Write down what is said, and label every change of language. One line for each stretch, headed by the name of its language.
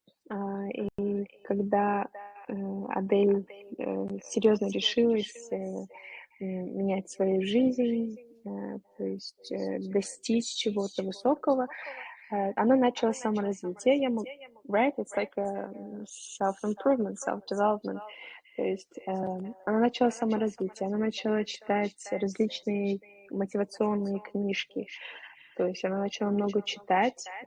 Russian: И когда Адель серьезно решилась менять свою жизнь, то есть достичь чего-то высокого, она начала саморазвитие.
English: Right? It's like a self-improvement, self-development.
Russian: То есть она начала саморазвитие, она начала читать различные мотивационные книжки. То есть она начала много читать.